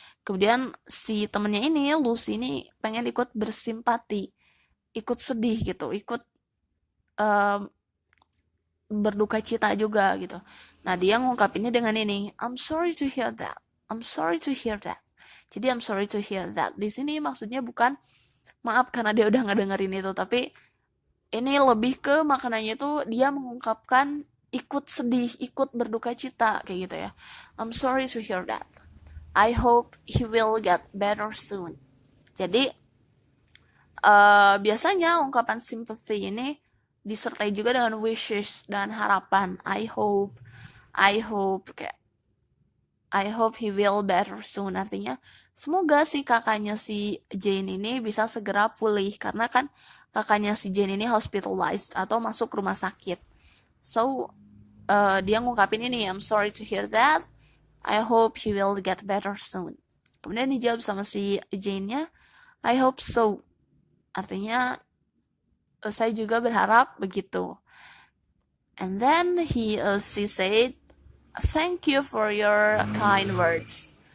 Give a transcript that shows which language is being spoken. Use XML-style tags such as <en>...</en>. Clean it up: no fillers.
<id>Kemudian si temennya ini, Lucy ini pengen ikut bersimpati, ikut sedih gitu, ikut berduka cita juga gitu. Nah, dia ngungkapinnya dengan ini,</id> <en>I'm sorry to hear that. I'm sorry to hear that. Jadi I'm sorry to hear that.</en> <id>Di sini maksudnya bukan maaf karena dia udah ngedengerin itu, tapi ini lebih ke maknanya itu dia mengungkapkan ikut sedih, ikut berduka cita kayak gitu ya.</id> <en>I'm sorry to hear that. I hope he will get better soon.</en> <id>Jadi biasanya ungkapan sympathy ini disertai juga dengan wishes dan harapan.</id> <en>I hope kayak I hope he will better soon.</en> <id>Artinya semoga si kakaknya si Jane ini bisa segera pulih karena kan kakaknya si Jane ini hospitalized atau masuk rumah sakit.</id> <en>So</en> <id>dia ngungkapin ini,</id> <en>I'm sorry to hear that. I hope he will get better soon.</en> <id>Kemudian dijawab sama si Jane-nya,</id> <en>I hope so.</en> <id>Artinya saya juga berharap begitu.</id> <en>And then she said, thank you for your kind words.</en>